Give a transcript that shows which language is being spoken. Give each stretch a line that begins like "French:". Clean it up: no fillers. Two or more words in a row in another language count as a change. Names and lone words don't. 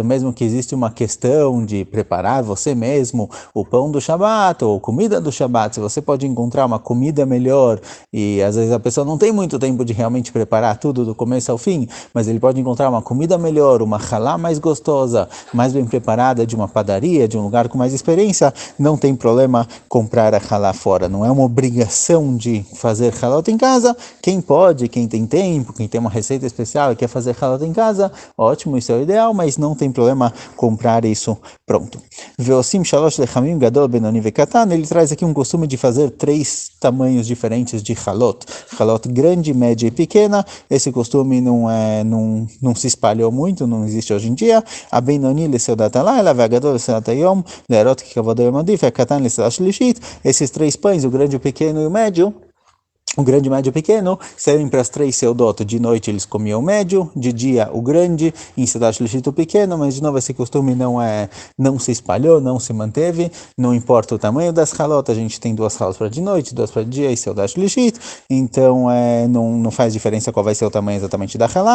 Portuguese: Mesmo que existe uma questão de preparar você mesmo o pão do Shabat ou comida do Shabat, se você pode encontrar uma comida melhor e às vezes a pessoa não tem muito tempo de realmente preparar tudo do começo ao fim, mas ele pode encontrar uma comida melhor, uma halá mais gostosa, mais bem preparada de uma padaria, de um lugar com mais experiência, não tem problema comprar a halá fora. Não é uma obrigação de fazer halot em casa. Quem pode, quem tem tempo, quem tem uma receita especial e quer fazer halot em casa, ótimo, isso é o ideal, mas não tem problema comprar isso pronto.
Hebrew: ועושים שלושה לחמים גדול בינוני וקטן,
Portuguese: ele traz aqui um costume de fazer 3 tamanhos diferentes de halot. Halot grande, média e pequena. Esse costume não se espalhou muito, não existe hoje em dia.
Hebrew: הבינוני לסעודת הלילה, והגדול לסעודת היום, להראות כי כבוד היום עדיף, והקטן לסעודה שלישית.
Portuguese: Esses 3 pães, o grande, o pequeno e o médio, o grande, médio e pequeno, servem para as 3 seudot. De noite eles comiam o médio, de dia o grande, em Seudat Shlishit o pequeno, mas de novo esse costume não se espalhou, não se manteve, não importa o tamanho das halot, a gente tem 2 halot para de noite, 2 para de dia e Seudat Shlishit, então não faz diferença qual vai ser o tamanho exatamente da halá.